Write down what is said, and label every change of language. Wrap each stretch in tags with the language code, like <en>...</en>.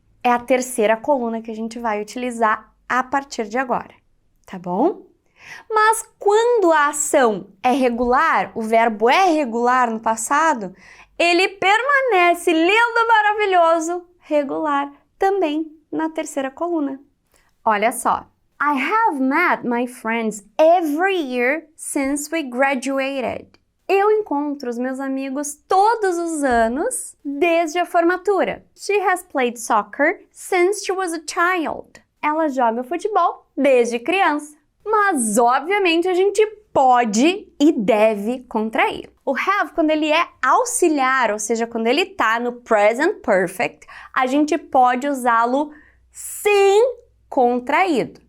<pt>É a terceira coluna que a gente vai utilizar a partir de agora, tá bom? Mas quando a ação é regular, o verbo é regular no passado, ele permanece lindo, maravilhoso, regular, também na terceira coluna. Olha só.</pt> <en>I have met my friends every year since we graduated.</en> <pt>Eu encontro os meus amigos todos os anos desde a formatura.</pt> <en>She has played soccer since she was a child.</en> <pt>Ela joga futebol desde criança. Mas, obviamente, a gente pode e deve contrair. O have, quando ele é auxiliar, ou seja, quando ele tá no present perfect, a gente pode usá-lo sem contraído.</pt>